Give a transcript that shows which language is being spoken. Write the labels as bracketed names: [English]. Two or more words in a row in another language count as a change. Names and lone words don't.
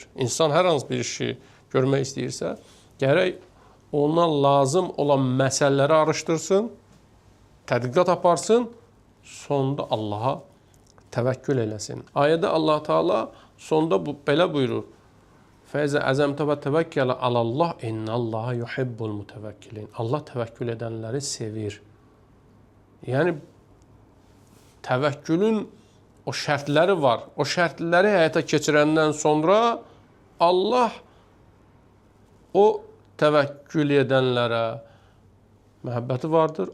[Azerbaijani] İnsan hər hansı bir işi görmək istəyirsə, gərək ona lazım olan məsələləri araşdırsın, tədqiqat aparsın, sonda Allaha təvəkkül eləsin. Ayədə Allah Teala sonda belə buyurur. [Arabic] فإذا عزمت وتوكل على الله إن الله يحب المتوكلين. [Azerbaijani] Allah təvəkkül edənləri sevir. Yəni, təvəkkülün o şərtləri var. O şərtləri həyata keçirəndən sonra Allah o təvəkkül edənlərə məhəbbəti vardır.